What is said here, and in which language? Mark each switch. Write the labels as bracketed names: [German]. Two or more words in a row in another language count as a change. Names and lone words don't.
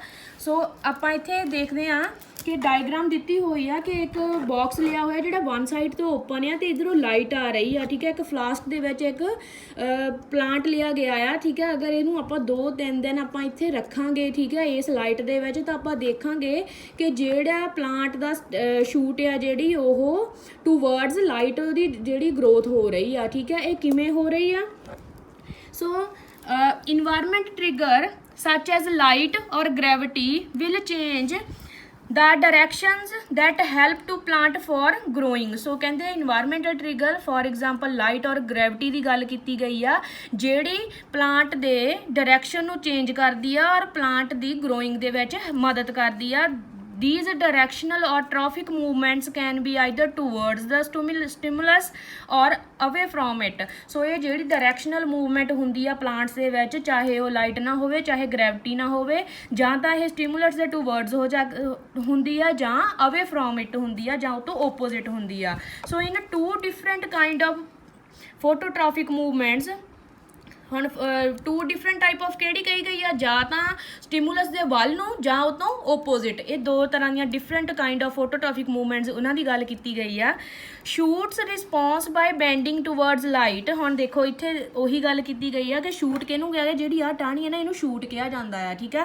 [Punjabi] ਸੋ ਆਪਾਂ ਇੱਥੇ ਦੇਖਦੇ ਆ ਕਿ ਡਾਇਗਰਾਮ ਦਿੱਤੀ ਹੋਈ ਆ ਕਿ ਇੱਕ ਬਾਕਸ ਲਿਆ ਹੋਇਆ ਜਿਹੜਾ [English] one side [Punjabi] ਤੋਂ ਓਪਨ ਆ ਤੇ ਇਧਰੋਂ ਲਾਈਟ ਆ ਰਹੀ ਆ, ਠੀਕ ਹੈ, ਇੱਕ ਫਲਾਸਕ ਦੇ ਵਿੱਚ ਇੱਕ ਪਲਾਂਟ ਲਿਆ ਗਿਆ ਆ, ਠੀਕ ਹੈ। ਅਗਰ ਇਹਨੂੰ ਆਪਾਂ 2-3 ਦਿਨ ਆਪਾਂ ਇੱਥੇ ਰੱਖਾਂਗੇ, ਠੀਕ ਹੈ, ਇਸ ਲਾਈਟ ਦੇ ਵਿੱਚ, ਤਾਂ ਆਪਾਂ ਦੇਖਾਂਗੇ ਕਿ ਜਿਹੜਾ ਪਲਾਂਟ ਦਾ ਸ਼ੂਟ ਆ ਜਿਹੜੀ ਉਹ [English] towards light [Punjabi] ਉਹਦੀ ਜਿਹੜੀ ਗਰੋਥ ਹੋ ਰਹੀ ਆ, ਠੀਕ ਹੈ। ਇਹ ਕਿਵੇਂ ਹੋ ਰਹੀ ਆ? [English] ਸੋ environment trigger such as light or gravity will change the directions that help to plant for growing। [Punjabi] ਸੋ ਕਹਿੰਦੇ [English] environmental trigger for example light or gravity [Punjabi] ਦੀ ਗੱਲ ਕੀਤੀ ਗਈ ਆ, ਜਿਹੜੀ ਪਲਾਂਟ ਦੇ ਡਾਇਰੈਕਸ਼ਨ ਨੂੰ ਚੇਂਜ ਕਰਦੀ ਆ ਔਰ ਪਲਾਂਟ ਦੀ ਗਰੋਇੰਗ ਦੇ ਵਿੱਚ ਮਦਦ ਕਰਦੀ ਆ। [English] These directional or trophic movements can be either towards the stimulus or away from it। [Punjabi] ਸੋ ਇਹ ਜਿਹੜੀ ਡਾਇਰੈਕਸ਼ਨਲ ਮੂਵਮੈਂਟ ਹੁੰਦੀ ਆ ਪਲਾਂਟਸ ਦੇ ਵਿੱਚ, ਚਾਹੇ ਉਹ ਲਾਈਟ ਨਾ ਹੋਵੇ, ਚਾਹੇ ਗ੍ਰੈਵਿਟੀ ਨਾ ਹੋਵੇ, ਜਾਂ ਤਾਂ ਇਹ ਸਟਿਮੂਲਸ ਦੇ ਟੂਵਰਡਸ ਹੁੰਦੀ ਆ, ਜਾਂ [English] away from it [Punjabi] ਹੁੰਦੀ ਆ, ਜਾਂ ਉਹ ਤੋਂ ਓਪੋਜ਼ਿਟ ਹੁੰਦੀ ਆ। [English] So in 2 different kind of phototropic movements, [Punjabi] ਹੁਣ [English] 2 different type of [Punjabi] ਕਿਹੜੀ ਕਹੀ ਗਈ ਆ, ਜਾਂ ਤਾਂ ਸਟਿਮੂਲਸ ਦੇ ਵੱਲ ਨੂੰ ਜਾਂ ਉਹ ਤੋਂ ਓਪੋਜ਼ਿਟ। ਇਹ 2 ਤਰ੍ਹਾਂ ਦੀਆਂ [English] different kind of phototrophic movements [Punjabi] ਉਹਨਾਂ ਦੀ ਗੱਲ ਕੀਤੀ ਗਈ ਆ। [English] Shoots response by bending towards light. [Punjabi] ਹੁਣ ਦੇਖੋ ਇੱਥੇ ਉਹੀ ਗੱਲ ਕੀਤੀ ਗਈ ਆ ਕਿ ਸ਼ੂਟ ਕਿਹਨੂੰ ਕਿਹਾ ਗਿਆ, ਜਿਹੜੀ ਆ ਟਾਹਣੀ ਹੈ ਨਾ, ਇਹਨੂੰ ਸ਼ੂਟ ਕਿਹਾ ਜਾਂਦਾ ਆ, ਠੀਕ ਆ।